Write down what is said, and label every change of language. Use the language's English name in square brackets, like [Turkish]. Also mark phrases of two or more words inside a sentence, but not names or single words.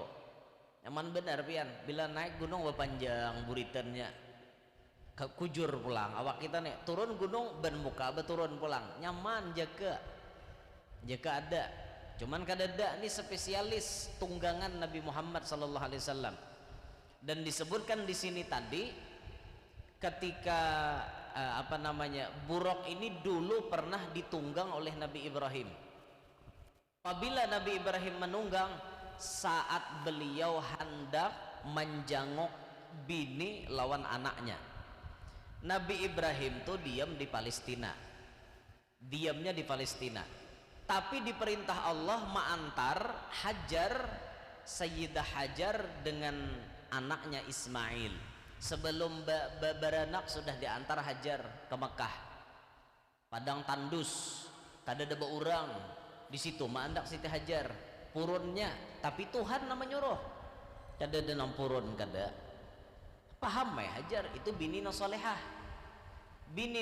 [Banjar] Nyaman benar pian. Bila naik gunung berpanjang buritannya. Kujur pulang. Awak kita nih turun gunung ben muka beturun pulang. Nyaman jaga. Jaga ada. Cuman kada ada nih spesialis tunggangan Nabi Muhammad [Arabic] صلى الله عليه وسلم. [Banjar] Dan disebutkan di sini tadi ketika Buraq ini dulu pernah ditunggang oleh Nabi Ibrahim. Apabila Nabi Ibrahim menunggang saat beliau hendak menjangok bini lawan anaknya. Nabi Ibrahim tuh diam di Palestina. Diamnya di Palestina. Tapi diperintah Allah mengantar Hajar, Sayyidah Hajar dengan anaknya Ismail. Sebelum beranak sudah diantar Hajar ke Mekah. Padang tandus, kada ada orang. Di situ mandak Siti Hajar, purunnya, tapi Tuhan nama nyuruh. Kada ada nang purun kada. Paham ya Hajar itu bini nang solehah.